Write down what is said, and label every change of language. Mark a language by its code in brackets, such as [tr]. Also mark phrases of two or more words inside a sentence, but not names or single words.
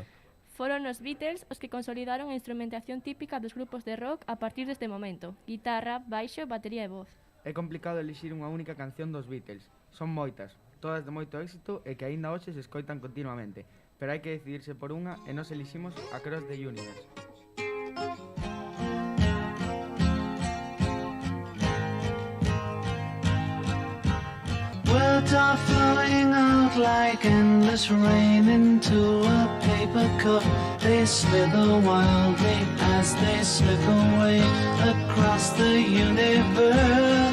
[gl] Foron os Beatles os que consolidaron a instrumentación típica dos grupos de rock a partir deste momento: guitarra, baixo, batería e voz. É complicado elixir unha única canción dos Beatles. Son moitas, todas de moito éxito e que aínda hoxe se escoitan continuamente, pero hai que decidirse por unha e nós eliximos Across the Universe. [en] Words are flowing out like endless rain into a paper cup. They slither wildly as they slip away across the universe.